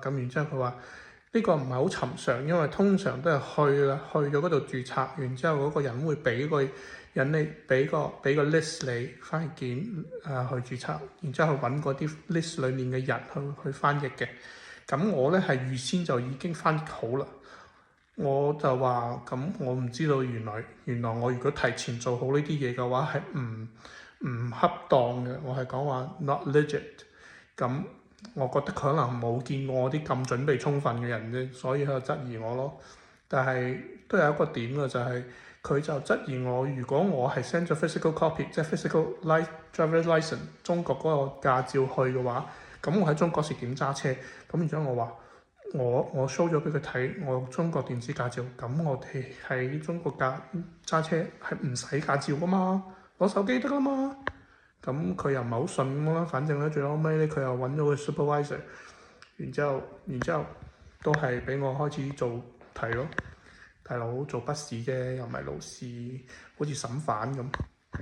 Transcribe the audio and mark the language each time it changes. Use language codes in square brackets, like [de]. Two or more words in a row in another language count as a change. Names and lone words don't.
[yue] 咁然之後佢話呢個唔係好尋常，因為通常都係去咗嗰度註冊，然之後嗰個人會俾個人你俾個 list 你翻譯件去註冊，然之後去揾嗰啲 list 裡面嘅人去翻譯嘅。咁我咧係預先就已經翻譯好啦。我就話咁，我唔知道原來我如果提前做好呢啲嘢嘅話係唔恰當嘅。我係講話 [en] not legit。 [yue] 咁我覺得佢可能冇見過我啲咁準備充分嘅人啫，所以佢就質疑我咯。但係都有一個點嘅，就係佢就質疑我，如果我係 send 咗 [en] physical copy， [yue] 即係 [en] physical driver license [yue] 中國嗰個駕照去嘅話，咁我喺中國時點揸車？咁然之後我話我 show 咗俾佢睇我中國電子駕照，咁我哋喺中國揸車係唔使駕照噶嘛，攞手機得啦嘛。咁佢又唔係好信咁啦，反正咧最後尾咧佢又揾咗個 supervisor， 然之後都係俾我開始做題咯。大佬做筆試啫，又唔係老師，好似審犯咁。